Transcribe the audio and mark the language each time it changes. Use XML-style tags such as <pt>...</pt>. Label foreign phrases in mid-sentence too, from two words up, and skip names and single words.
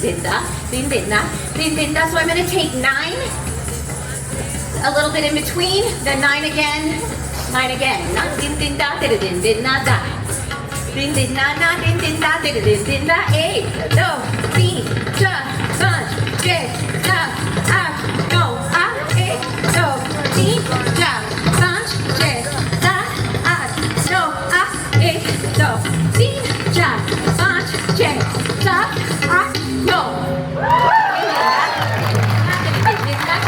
<en>Dinda, din dinda, din dinda. So I'm going to take 9, a little bit in between, then 9 again, 9 again. Na din dinda, din din din na da. Din din na na, din dinda, din din din da. 8, do, si, cha, san, je, sa, a, do, a, 8, do, si, cha, san, je, sa, a, do, a, 8, do, si. Ja, 5, 6, 7, 8, 9.</en>